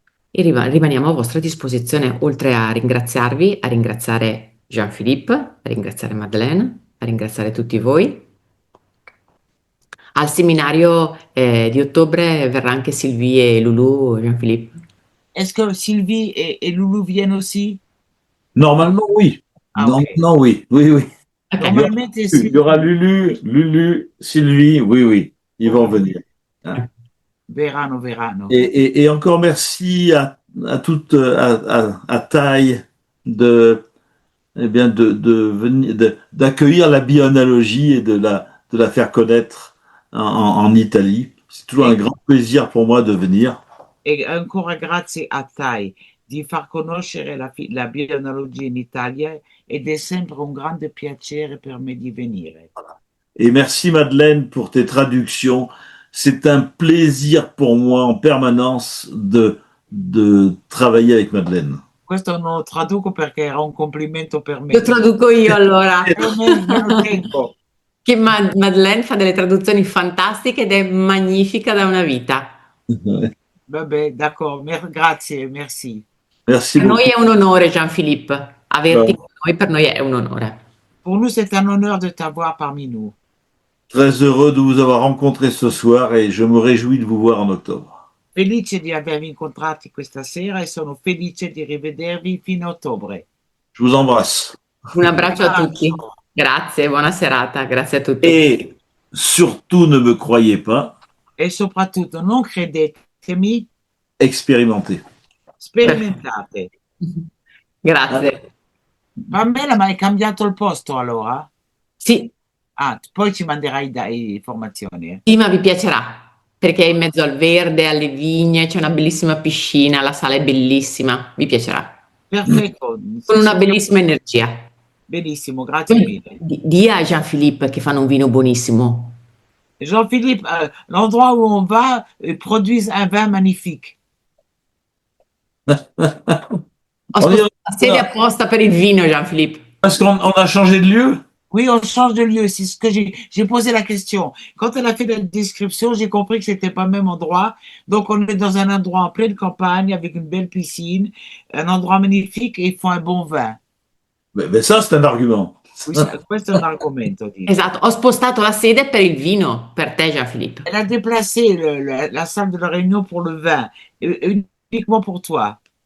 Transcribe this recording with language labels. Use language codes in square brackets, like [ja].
[it] E rimaniamo a vostra disposizione, oltre a ringraziarvi, a ringraziare Jean-Philippe, a ringraziare Madeleine, a ringraziare tutti voi. Al seminario di ottobre verrà anche Sylvie e Loulou, Jean-Philippe. [fr] Est-ce que Sylvie et Loulou viennent aussi? Normalement, oui. Ah, ok. Normalement, oui. Oui, oui. Ok. [it] Normalmente [fr] Il y aura Lulu, Sylvie, oui, oui. Ils vont venir. Hein. [it] verranno. [fr] Et encore merci à toute, à Thaï eh bien, d'accueillir la bioanalogie et de la faire connaître en Italie. C'est toujours un grand plaisir pour moi de venir. [it] E ancora grazie a Thai di far conoscere la bioanalogia in Italia ed è sempre un grande piacere per me di venire. [fr] Et merci Madeleine pour tes traductions. C'est un plaisir pour moi en permanence de travailler avec Madeleine. [it] Questo non lo traduco perché era un complimento per me. Lo traduco io allora. Me lo tengo. Che Madeleine fa delle traduzioni fantastiche ed è magnifica da una vita. Vabbè, d'accordo, grazie, merci. [fr] Merci [it] Per noi [fr] beaucoup. [it] è un onore, Jean-Philippe. Averti con noi per noi è un onore. [fr] Pour nous, c'est un honneur de t'avoir parmi nous. Très heureux de vous avoir rencontré ce soir et je me réjouis de vous voir en octobre. [it] Felice di avervi incontrati questa sera e sono felice di rivedervi fino a ottobre. [fr] Je vous embrasse. [it] Un abbraccio a tutti. Grazie, buona serata. Grazie a tutti. [fr] Et surtout ne me croyez pas. [it] E soprattutto non credetemi, [fr] Expérimentez. [it] sperimentate. Grazie. Pamela, ma hai cambiato il posto allora? Sì, Ah, poi ci manderai informazioni. sì, ma vi piacerà perché è in mezzo al verde, alle vigne, c'è una bellissima piscina, la sala è bellissima, vi piacerà. Perfetto. Con una bellissima energia. Benissimo, grazie mille. Di a Jean-Philippe che fanno un vino buonissimo. [fr] Jean-Philippe, l'endroit où on va produit un vin magnifique. [it] Ho spostato la sedia apposta per il vino, Jean-Philippe. [fr] Parce qu'on a changé de lieu? Oui, on change de lieu. C'est ce que j'ai posé la question. Quand elle a fait la description, j'ai compris que c'était pas le même endroit. Donc, on est dans un endroit en pleine campagne avec une belle piscine, un endroit magnifique et ils font un bon vin. Mais ça, c'est un argument. [it] Oui, questo è un argomento. Dico. Esatto, ho spostato la sede per il vino, per te Jean-Philippe. [fr] Elle a déplacé la salle de la réunion pour le vin, uniquement pour toi.